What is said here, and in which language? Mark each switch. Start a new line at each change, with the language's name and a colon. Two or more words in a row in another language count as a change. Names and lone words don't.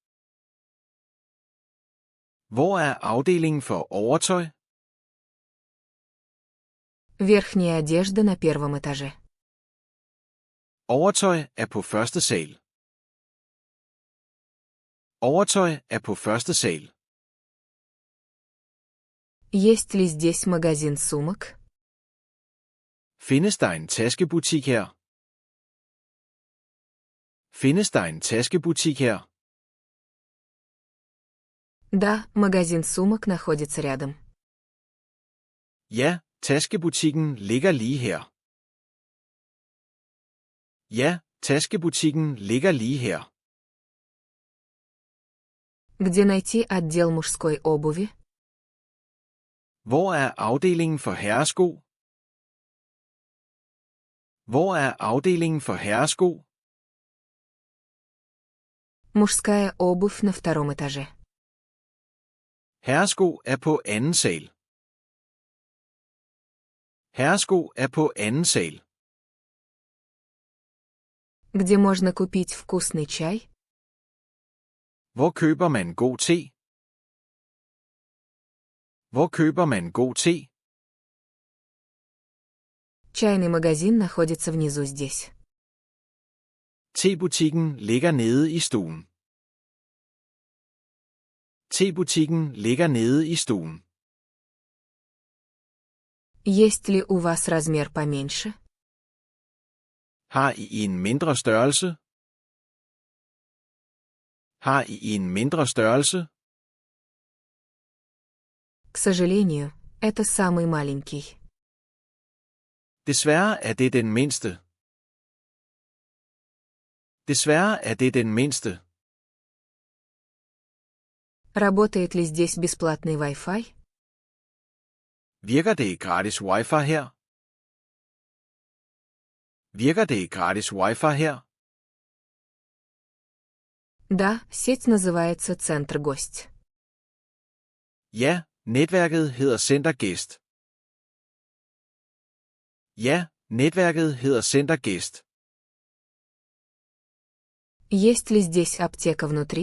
Danish: Hvor er afdelingen for overtøj?
Russian: Верхняя одежда на первом этаже.
Danish: Overtøj er på første sal. Overtøj er på første sal.
Russian: Есть ли здесь магазин сумок?
Danish: Findes der en taskebutik her? Findes der en taskebutik her?
Russian: Да, магазин сумок находится рядом.
Danish: Ja, taskebutikken ligger lige her. Ja, taskebutikken ligger lige her.
Russian: Где найти отдел мужской обуви?
Danish: Hvor er afdelingen for herresko? Hvor er afdelingen for herresko?
Russian: Мужская обувь на втором этаже.
Danish: Herresko er på anden sal. Herresko er på anden sal.
Russian: Где можно купить вкусный чай?
Danish: Hvor køber man god te? Hvor køber man god te?
Russian: Чайный магазин находится внизу здесь.
Danish: Tebutikken ligger nede i stuen. Tebutikken ligger nede i stuen.
Russian: Есть ли у вас размер поменьше?
Danish: Har I en mindre størrelse? Har I en mindre størrelse?
Russian: К сожалению, это самый маленький.
Danish: Desværre er det den mindste. Desværre er det den mindste.
Russian: Работает ли здесь бесплатный Wi-Fi?
Danish: Virker det gratis wifi her? Virker det gratis wifi her?
Russian: Да, сеть называется Центр Гость.
Danish: Ja, netværket hedder Center Gæst. Ja, netværket hedder Center Gæst.
Russian: Есть ли здесь аптека внутри?